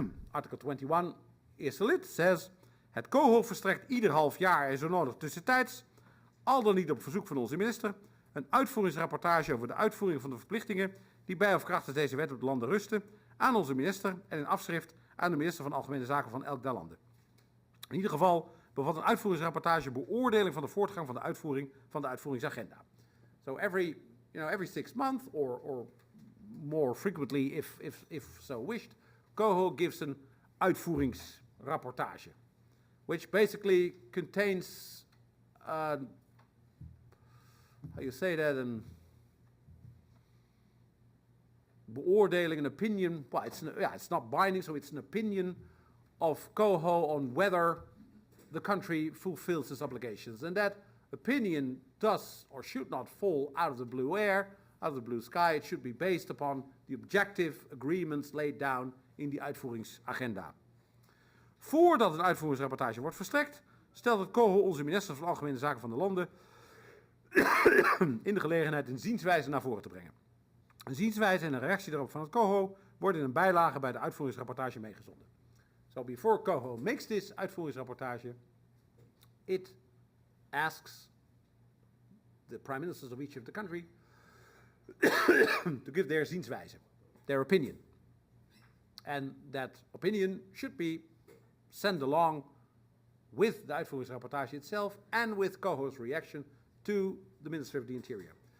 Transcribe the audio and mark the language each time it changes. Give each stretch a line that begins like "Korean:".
Dutch: Artikel 21 eerste lid
English: says,
Dutch: het COHO verstrekt ieder half jaar en zo nodig tussentijds, al dan niet op verzoek van onze minister, een uitvoeringsrapportage over de uitvoering van de verplichtingen die bij of krachtens deze wet op de landen rusten, aan onze minister en in afschrift aan de minister van Algemene Zaken van elk der landen. In ieder geval bevat een uitvoeringsrapportage beoordeling van de voortgang van de uitvoeringsagenda.
English: So every 6 months or more frequently if so wished, COHO gives an uitvoeringsrapportage, which basically contains how you say that, beoordeling, an opinion. Well, it's not binding, so it's an opinion of Coho on whether the country fulfills its obligations. And that opinion does or should not fall out of the blue air, out of the blue sky. It should be based upon the objective agreements laid down in
Dutch: die uitvoeringsagenda. Voordat een uitvoeringsrapportage wordt verstrekt, stelt het COHO onze minister van Algemene Zaken van de landen in de gelegenheid een zienswijze naar voren te brengen. Een zienswijze en een reactie daarop van het COHO worden in een bijlage bij de uitvoeringsrapportage meegezonden.
English: So before COHO makes this uitvoeringsrapportage, it asks the prime ministers of each of the country to give their zienswijze, their opinion. And that opinion should be sent along with the uitvoeringsrapportage itself and with COHO's reaction to the Minister of the Interior.